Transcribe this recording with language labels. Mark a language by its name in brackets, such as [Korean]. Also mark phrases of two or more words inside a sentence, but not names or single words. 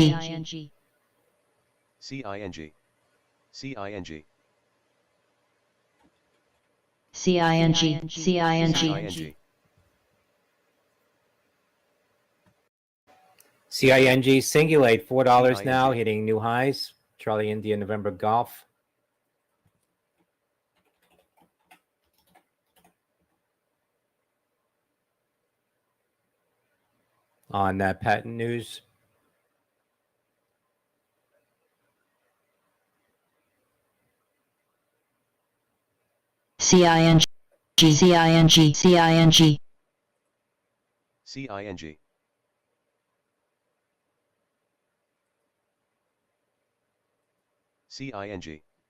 [English] CING. CING. CING. CING. CING. CING Singulate $4 now, CING. hitting new highs. Charlie India November Golf. On that patent news, CING. CING. CING. CING. CING.